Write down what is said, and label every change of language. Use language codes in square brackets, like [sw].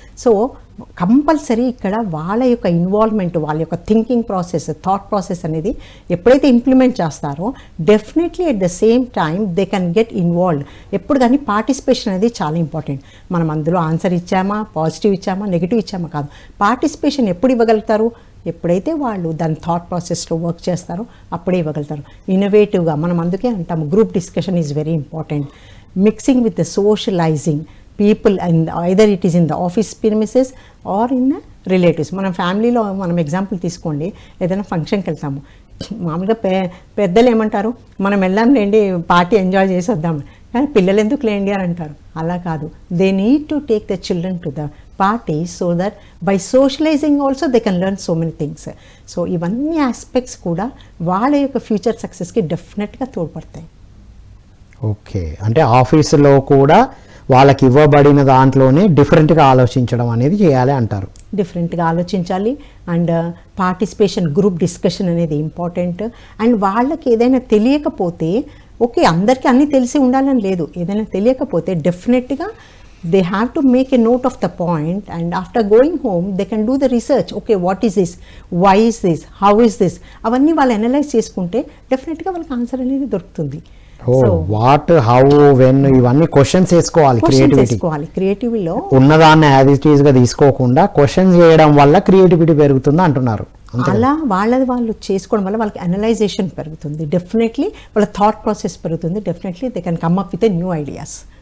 [te] So compulsory ఇక్కడ వాళ్ళ యొక్క ఇన్వాల్వ్మెంట్, వాళ్ళ యొక్క థింకింగ్ ప్రాసెస్, థాట్ ప్రాసెస్ అనేది ఎప్పుడైతే ఇంప్లిమెంట్ చేస్తారో definitely [en] At the same time they can get involved. [te] ఎప్పుడు కానీ పార్టిసిపేషన్ అనేది చాలా ఇంపార్టెంట్. మనం అందులో ఆన్సర్ ఇచ్చామా, పాజిటివ్ ఇచ్చామా, నెగిటివ్ ఇచ్చామా కాదు. పార్టిసిపేషన్ ఎప్పుడు ఇవ్వగలుగుతారు, ఎప్పుడైతే వాళ్ళు దాని థాట్ ప్రాసెస్లో వర్క్ చేస్తారో అప్పుడే ఇవ్వగలుగుతారు. ఇన్నోవేటివ్గా మనం అందుకే అంటాము [en] Group discussion is very important. Mixing with the socialising people, and either it is in the office premises or in relatives. [te] మనం ఫ్యామిలీలో మనం ఎగ్జాంపుల్ తీసుకోండి, ఏదైనా ఫంక్షన్కి వెళ్తాము, మామూలుగా పెద్దలు ఏమంటారు, మనం వెళ్ళాంలేండి పార్టీ ఎంజాయ్ చేసి వద్దాం, కానీ పిల్లలు ఎందుకు లేండి అని అంటారు. అలా కాదు, [en] They need to take the children to the party so that by socialising also they can learn so many things. [te] So ఇవన్నీ ఆస్పెక్ట్స్ కూడా వాళ్ళ యొక్క ఫ్యూచర్ సక్సెస్కి డెఫినెట్గా తోడ్పడతాయి. ఓకే, అంటే ఆఫీసులో కూడా వాళ్ళకి ఇవ్వబడిన దాంట్లోనే డిఫరెంట్గా ఆలోచించడం అనేది చేయాలి అంటారు. డిఫరెంట్గా ఆలోచించాలి. అండ్ పార్టిసిపేషన్, గ్రూప్ డిస్కషన్ అనేది ఇంపార్టెంట్. అండ్ వాళ్ళకి ఏదైనా తెలియకపోతే, ఓకే అందరికీ అన్నీ తెలిసి ఉండాలని లేదు, ఏదైనా తెలియకపోతే డెఫినెట్గా [en] they have to make a note of the point, and after going home they can do the research. Okay, what is this, why is this, how is this, [te] అవన్నీ వాళ్ళు అనలైజ్ చేసుకుంటే డెఫినెట్గా వాళ్ళకి ఆన్సర్ అనేది దొరుకుతుంది. వాట్, హౌ, వెన్ ఇవన్నీ questions వేసుకోవాలి. క్రియేటివిటీలో ఉన్నదాన్ని యాజ్ ఇట్ ఈజ్ గా తీసుకోకుండా క్వశ్చన్స్ చేయడం వల్ల క్రియేటివిటీ పెరుగుతుంది అంటున్నారు. అలా వాళ్ళది వాళ్ళు చేసుకోవడం వల్ల వాళ్ళకి అనలైజేషన్ పెరుగుతుంది, డెఫినెట్లీ వాళ్ళ థాట్ ప్రాసెస్ పెరుగుతుంది, definitely [en] They can come up with new ideas.